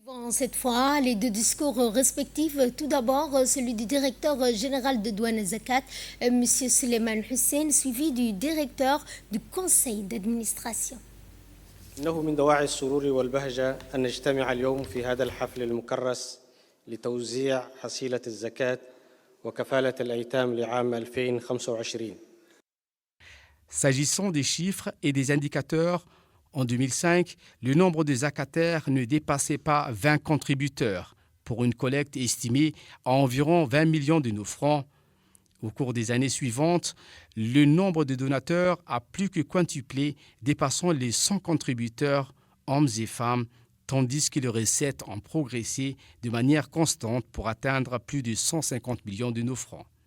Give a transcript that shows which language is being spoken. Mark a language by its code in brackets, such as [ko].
[fr] Cette fois, les deux discours respectifs. Tout d'abord, celui du directeur général de Douane Zakat, M. Suleiman Hussein, suivi du directeur du conseil d'administration. [ar] إنه من دواعي السرور والبهجة أن نجتمع اليوم في هذا الحفل المكرس لتوزيع حصيلة الزكاة وكفالة الأيتام لعام 2025. [fr] S'agissant des chiffres et des indicateurs, en 2005, le nombre de zakataires ne dépassait pas 20 contributeurs, pour une collecte estimée à environ 20 millions de nos francs. Au cours des années suivantes, le nombre de donateurs a plus que quintuplé, dépassant les 100 contributeurs, hommes et femmes, tandis que les recettes ont progressé de manière constante pour atteindre plus de 150 millions de nos francs.